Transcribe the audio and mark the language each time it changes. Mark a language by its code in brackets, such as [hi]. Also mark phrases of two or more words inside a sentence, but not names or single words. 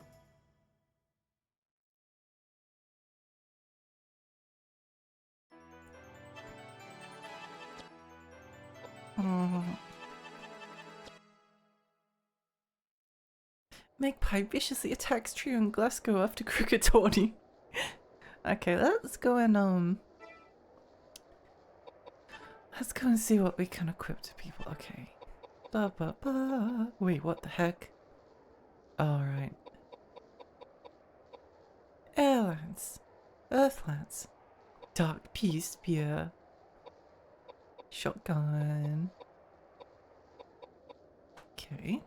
[en] Magpie viciously attacks Trio and Glasgow after Cricket Tawny. Okay, let's go and let's go and see what we can equip to people. Okay. Ba ba ba. Wait, what the heck? Alright. Air Lance. Earth Lance. Dark Peace Spear. Shotgun. Okay.